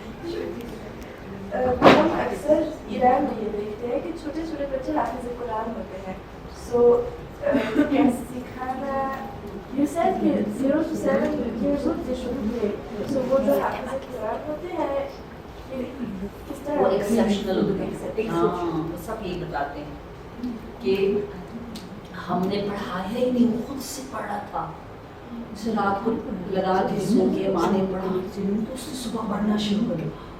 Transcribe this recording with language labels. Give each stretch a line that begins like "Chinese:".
Hindi: हम अक्सर ईरान में ये देखते हैं कि छोटे छोटे बच्चे हाफिज़ कुरान होते हैं। सो सिखाना,
English: you said कि 0 to 7 years old they should play.
Hindi: So वो जो हाफिज़ कुरान होते हैं किस तरह वो एक्सेप्शनल होते हैं। हाँ, वो सब यही बताते हैं कि हमने पढ़ाया ही नहीं, वो खुद से पढ़ा था, उसे रात को लगा के सो के माँ ने पढ़ा, तो उसने सुबह पढ़ना शुरू कर दिया।